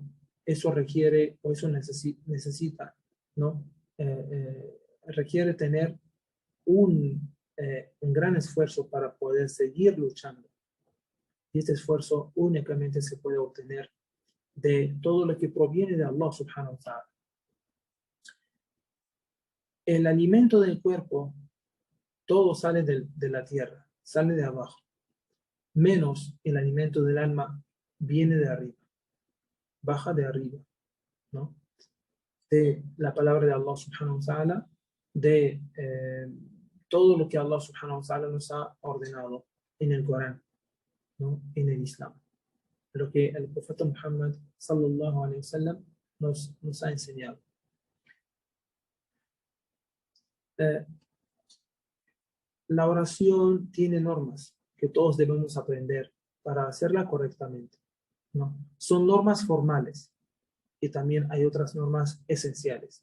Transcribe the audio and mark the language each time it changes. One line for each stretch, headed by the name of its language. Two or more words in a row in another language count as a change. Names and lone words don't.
Spanish: Eso requiere, o eso necesita, ¿no? Requiere tener un gran esfuerzo para poder seguir luchando. Y este esfuerzo únicamente se puede obtener de todo lo que proviene de Allah
Arabic: سبحانه وتعالى.
Spanish: El alimento del cuerpo, todo sale de la tierra, sale de abajo. Menos el alimento del alma viene de arriba, baja de arriba, ¿no? De la palabra de Allah
Arabic: سبحانه وتعالى,
Spanish: de todo lo que Allah
Arabic: سبحانه وتعالى
Spanish: nos ha ordenado en el Corán, ¿no?, en el Islam. Lo que el profeta Muhammad
Arabic: صلى الله عليه وسلم
Spanish: nos ha enseñado. La oración tiene normas que todos debemos aprender para hacerla correctamente, ¿no? Son normas formales y también hay otras normas esenciales.